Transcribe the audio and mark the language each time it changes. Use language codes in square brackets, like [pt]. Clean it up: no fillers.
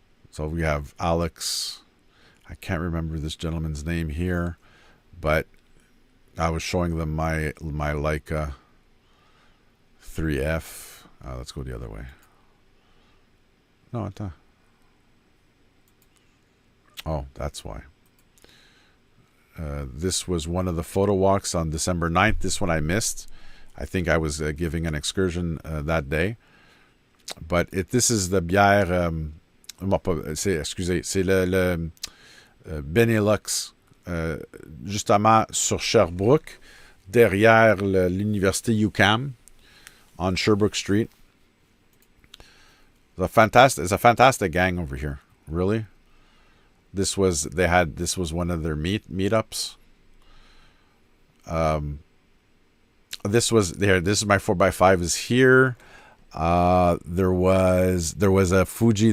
[en] So we have Alex. I can't remember this gentleman's name here, but I was showing them my Leica 3F. Let's go the other way. No, it's not. Oh, that's why. This was one of the photo walks on December 9th. This one I missed. I think I was giving an excursion that day. But this is the bière... [fr] excusez, c'est le Benelux, justement sur Sherbrooke, derrière l'université UQAM, [en] on Sherbrooke Street. It's a fantastic gang over here. Really. This was one of their meetups. This was there. This is my 4x5 is here. There was a Fuji.